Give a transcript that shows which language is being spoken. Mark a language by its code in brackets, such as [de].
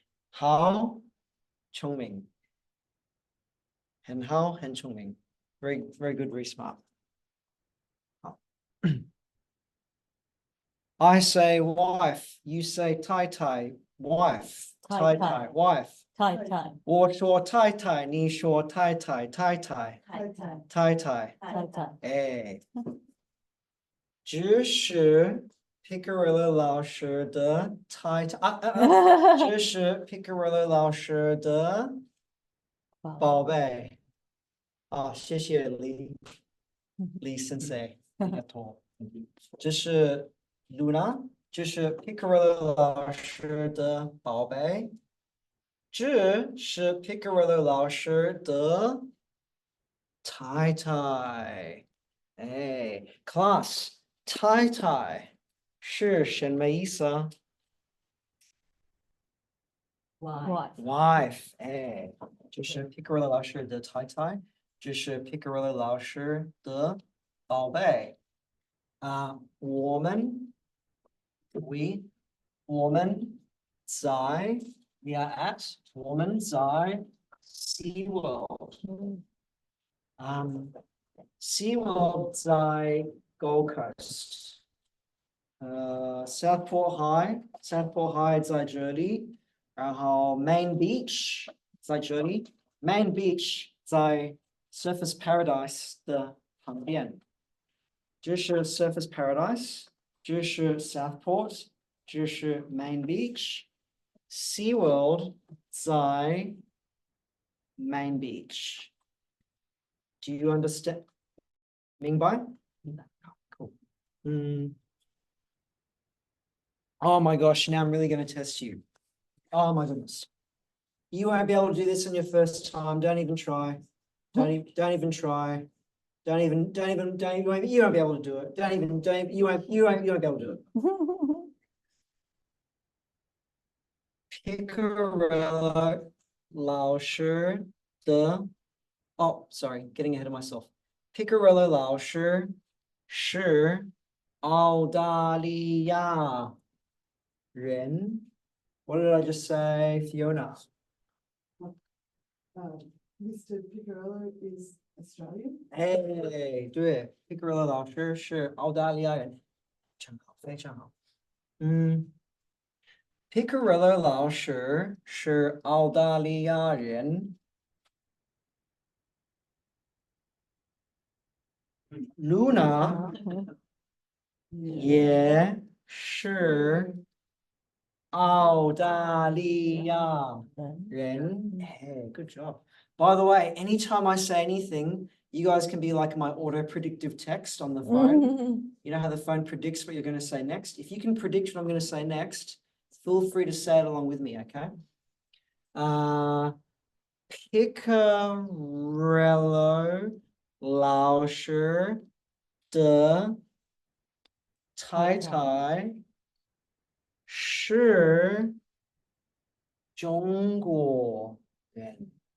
[zh] 好聪明.很好,很聪明. [en] Very, very good, very smart. I say wife, you say tai tai, wife, tai tai, wife. [zh] 太太我说太太，你说太太，太太，太太太太。太太哎，这是 Picariello 老师的太太这是 Picariello 老师的宝贝。啊，谢谢李先生，你的头。这是 Luna， 这是 Picariello 老师的宝贝。这是 Picariello 老师的太太。哎 ，class 太太是什么意思啊 ？wife， 哎，这是 Picariello 老师的太太，这是 Picariello 老师的宝贝。我们在 [en] we are at [zh] 我们在 SeaWorld。 SeaWorld 在 Gold Coast。 Southport High 在这里，然后 Main Beach 在这里 ，Main Beach 在 Surfers Paradise 的旁边。这是 Surfers Paradise， 这是 Southport， 这是 Main Beach。SeaWorld 在 Main Beach。 [en] Do you understand? [zh] 明白？明白。 [en] Cool. Oh my gosh, now I'm really going to test you. Oh my goodness. You won't be able to do this on your first time. Don't even try. Don't even try. You won't be able to do it. You won't be able to do it. Picariello [zh] 老师的 [en] Oh, sorry, getting ahead of myself. [zh] Picariello 老师是澳大利亚人. [en] What did I just say, Fiona? Mr. Picariello is Australian. [zh] Hey, 对 Picariello 老师是澳大利亚人。真好，非常好。 Picariello 老师是澳大利亚人。 Luna 也是澳大利亚人. [en] Hey, good job. By the way, anytime I say anything, you guys can be like my auto predictive text on the phone. You know how the phone predicts what you're going to say next? If you can predict what I'm going to say next, feel free to say it along with me, okay? [zh] Picariello 老师的太太是中国人。